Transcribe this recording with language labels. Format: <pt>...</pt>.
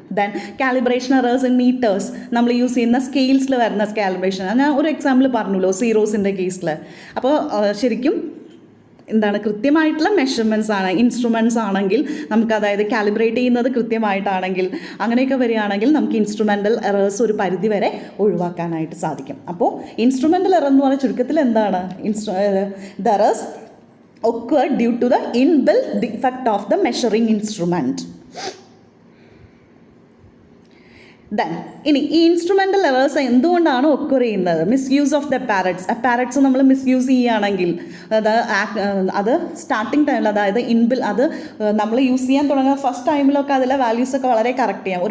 <en>then calibration errors in meters,</en> <ml>നമ്മൾ use ചെയ്യുന്ന സ്കെയിൽസിൽ വരുന്ന കാലിബ്രേഷൻ. ഞാൻ ഒരു എക്സാമ്പിൾ പറഞ്ഞല്ലോ സീറോസിൻ്റെ കേസിൽ. അപ്പോൾ ശരിക്കും എന്താണ്, കൃത്യമായിട്ടുള്ള മെഷർമെൻറ്റ്സ് ആണ്. ഇൻസ്ട്രുമെൻറ്റ്സ് ആണെങ്കിൽ നമുക്ക്, അതായത് കാലിബ്രേറ്റ് ചെയ്യുന്നത് കൃത്യമായിട്ടാണെങ്കിൽ അങ്ങനെയൊക്കെ വരികയാണെങ്കിൽ നമുക്ക് ഇൻസ്ട്രുമെൻ്റൽ എറേഴ്സ് ഒരു പരിധി വരെ ഒഴിവാക്കാനായിട്ട് സാധിക്കും. അപ്പോൾ ഇൻസ്ട്രുമെൻ്റൽ എറർ എന്ന് പറഞ്ഞാൽ ചുരുക്കത്തിൽ എന്താണ്,</ml> <en>The errors occur due to the inbuilt defect of the measuring instrument.</en> <ml>Then ഇനി ഈ ഇൻസ്ട്രുമെൻ്റൽ എറേഴ്സ് എന്തുകൊണ്ടാണ് ഒക്കർ ചെയ്യുന്നത്?</ml> <en>misuse of the apparatus</en> <ml>നമ്മൾ മിസ്യൂസ് ചെയ്യുകയാണെങ്കിൽ അത് സ്റ്റാർട്ടിങ് ടൈമിൽ, അതായത് അത് നമ്മൾ യൂസ് ചെയ്യാൻ തുടങ്ങുന്ന ഫസ്റ്റ് ടൈമിലൊക്കെ അതിലെ വാല്യൂസൊക്കെ വളരെ കറക്റ്റ് ചെയ്യാം.</ml>